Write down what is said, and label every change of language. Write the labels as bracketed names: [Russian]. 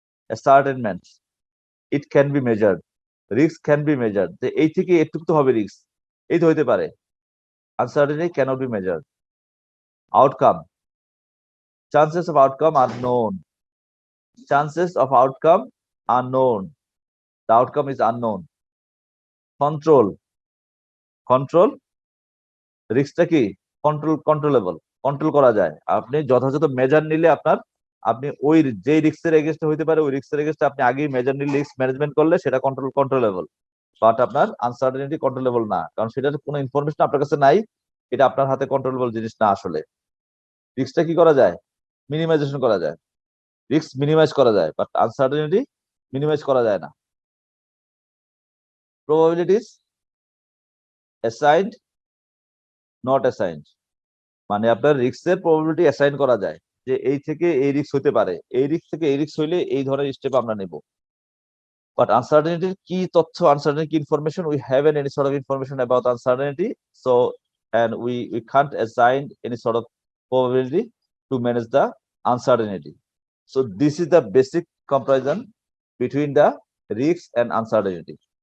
[English] Ascertainment, it can be measured. Risk can be measured. [Bangla] যে এই থেকে এটুকু তো হবে রিস্ক, এই তো হইতে পারে। [English] Uncertainty cannot be measured. Outcome, chances of outcome are known. Chances of outcome are known. The outcome is unknown. [Bangla] Control, রিস্কটা কি কন্ট্রোলেবল, কন্ট্রোল করা যায়। আপনি যথাযথ মেজার নিলে আপনি ওই যে রিস্কের এগেইনস্টে হইতে পারে, ওই রিস্কের এগেইনস্টে আপনি আগেই মেজার নিলে, রিস্ক ম্যানেজমেন্ট করলে সেটা কন্ট্রোলেবল। বাট আপনার আনসার্টেনিটি কন্ট্রোলেবল না, কারণ সেটার কোনো ইনফরমেশন আপনার কাছে নাই। এটা আপনার হাতে কন্ট্রোলেবল জিনিস না। আসলে রিস্কটা কি করা যায়? মিনিমাইজেশন করা যায়। রিস্ক মিনিমাইজ করা যায়, বাট আনসার্টেনিটি মিনিমাইজ করা যায় না। [English] probabilities assigned, not assigned, [Bangla] মানে আপনার রিস্কের প্রবাবিলিটি অ্যাসাইন করা যায় যে এই থেকে এই রিস্ক হতে পারে, এই রিস্ক থেকে এই রিস্ক হইলে এই ধরনের স্টেপ আমরা নেব। বাট আনসার্টেনিটির কি তথ্য, আনসার্টেনিটি কি information? [English] We have any sort of information about uncertainty, so and we can't assign any sort of probability to manage the uncertainty. So this is the basic comparison between the risk and uncertainty.